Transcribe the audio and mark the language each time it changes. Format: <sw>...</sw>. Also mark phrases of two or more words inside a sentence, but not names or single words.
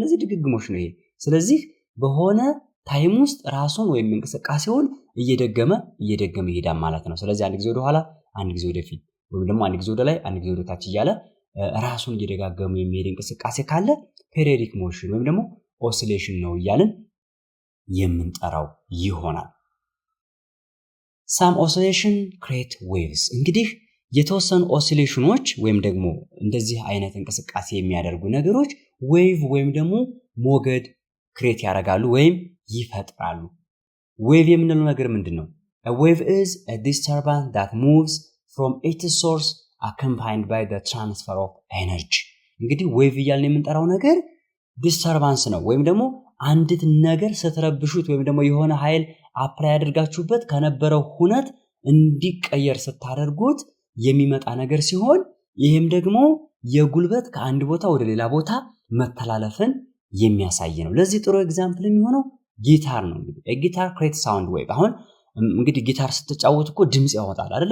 <am>እነዚህ ድግግሞሽ ነው ይሄ። ስለዚህ በሆነ ታይም ውስጥ ራሱን ወይም እንቅስቃሴውን እየደገመ ይሄዳል ማለት ነው። ስለዚህ አንድ ጊዜ ወደ ኋላ፣ አንድ ጊዜ ወደፊት ወይም ደግሞ አንድ ጊዜ ወደ ላይ፣ አንድ ጊዜ ወደ ታች እያለ ራሱን እየደጋገመ የሚሄድ እንቅስቃሴ ካለ</am> <en>periodic motion</en> <am>ወይም ደግሞ ኦሲሌሽን ነው እያልን የምንጠራው ይሆናል።</am> <en>some oscillation create waves</en> <am>እንግዲህ የተወሰኑ ኦሲሌሽኖች ወይም ደግሞ እንደዚህ አይነት እንቅስቃሴ የሚያደርጉ ነገሮች ዌቭ ወይም ደግሞ ሞገድ ክሬት ያደርጋሉ ወይም ይፈጥራሉ። ዌቭ የምንለው ነገር ምንድነው?</am> <en>a wave is a disturbance that moves from its source accompanied by the transfer of energy እንግዲህ</en> <am>ዌቭ እያልን የምንጠራው ነገር ዲስተርባንስ ነው ወይም ደግሞ አንዲት ነገር ስትረብሹት ወይም ደግሞ የሆነ ኃይል አፕላይ አድርጋችሁበት ከነበረው ሁነት እንዲቀየር ስታደርጉት የሚመጣ ነገር ሲሆን ይሄም ደግሞ የጉልበት ከአንድ ቦታ ወደ ሌላ ቦታ መተላለፍን የሚያሳይ ነው። ለዚህ ጥሩ ኤግዛምፕል የሚሆነው ጊታር ነው። እንግዲህ ጊታር</am> <en>create sound wave።</en> <am>አሁን እንግዲህ ጊታር ስትጫወቱ እኮ ድምጽ ያወጣል አይደለ?</am>